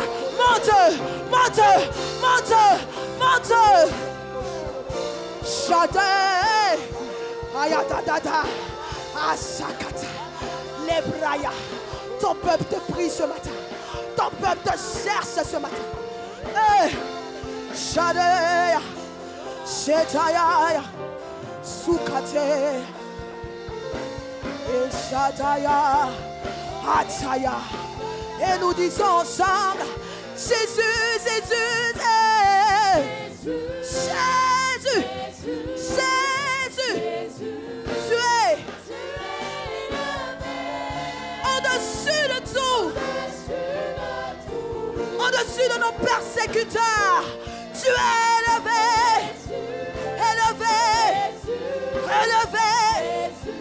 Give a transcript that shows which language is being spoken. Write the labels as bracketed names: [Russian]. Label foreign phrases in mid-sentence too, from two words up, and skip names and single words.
[French] Mon Dieu, mon Dieu, mon Dieu, mon Dieu. Chante. Ayatata. Asakata. Lebraya. Ton peuple te prie ce matin. Ton peuple te cherche ce matin. Eh. Shadea. Shetaya. Sukate. Et Shataya. Ataya. Et nous disons ensemble, Jésus, Jésus, Jésus, Jésus, tu es au-dessus de tout, au-dessus de nos persécuteurs, tu es élevé, élevé, élevé.